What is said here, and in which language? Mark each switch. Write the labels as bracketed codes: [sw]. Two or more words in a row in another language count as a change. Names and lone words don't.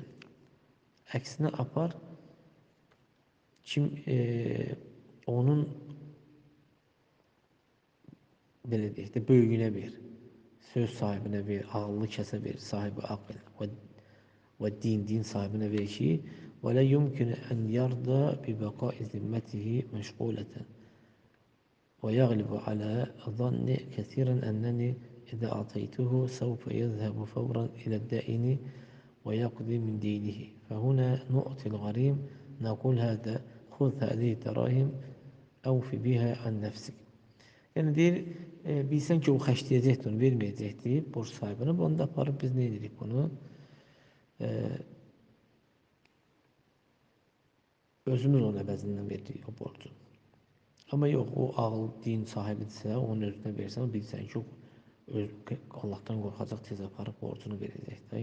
[az] Əksinə apar kim onun belə deyək də böyüyünə ver. Söz sahibinə ver, ağıllı kəsə ver, sahibi aql və din sahibinə ver ki, [ar] ولا يمكن أن يرضى ببقاء ذمته مشغولة. ويغلب على الظن كثيرا أننا إذا أعطيناه سوف يذهب فورا إلى الدائن ويقضي من دينه. فهنا نعطي الغريم نقول هذا خذ هذه الدراهم أوف بها عن نفسك. [az] Yəni deyir, bilsən ki, o xərcləyəcəkdir, onu verməyəcəkdir borc sahibinə. Onu da aparıb biz nə edirik bunu? Özümüz onun əvəzindən veririk o borcu. Amma yox, o ağıl, din sahibidirsə, onun özünə versən, bilsən ki, Allahdan qorxacaq, tez aparıb borcunu verəcək də.